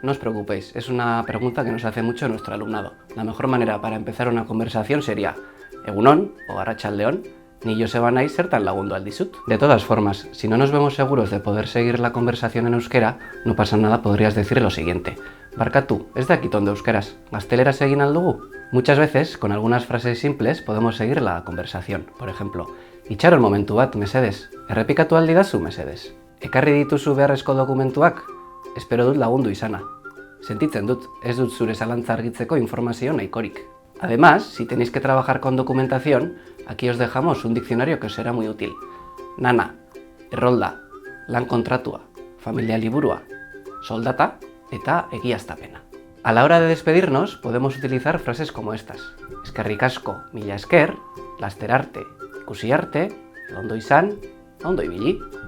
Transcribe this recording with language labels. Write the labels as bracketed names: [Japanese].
[Spanish] No os preocupéis, es una pregunta que nos hace mucho nuestro alumnado. La mejor manera para empezar una conversación sería [Basque] Egunon o Arratsaldeon, ni Joseba naiz zertan lagundu aldizut. [Spanish] De todas formas, si no nos vemos seguros de poder seguir la conversación en euskera, no pasa nada, podrías decir lo siguiente. [Basque] Barkatu, ez dakit ondo euskaraz, gazteleraz egin al dugu? [Spanish] Muchas veces, con algunas frases simples, podemos seguir la conversación. Por ejemplo, [Basque] itxaron momentu bat, mesedes, errepikatu aldi dazu, mesedes. Ekarri dituzu beharrezko dokumentuak? Espero dut lagundu izana. Sentitzen dut, ez dut zure zalantza argitzeko informazio nahikorik. [Spanish] Además, si tenéis que trabajar con documentación, aquí os dejamos un diccionario que os será muy útil. [Basque] Nana, errolda, lan kontratua, familia liburua, soldata eta egiaztapena. [Spanish] A la hora de despedirnos, podemos utilizar frases como estas. [Basque] Eskerrik asko, mila esker, laster arte, ikusi arte, ondo izan, ondo ibili.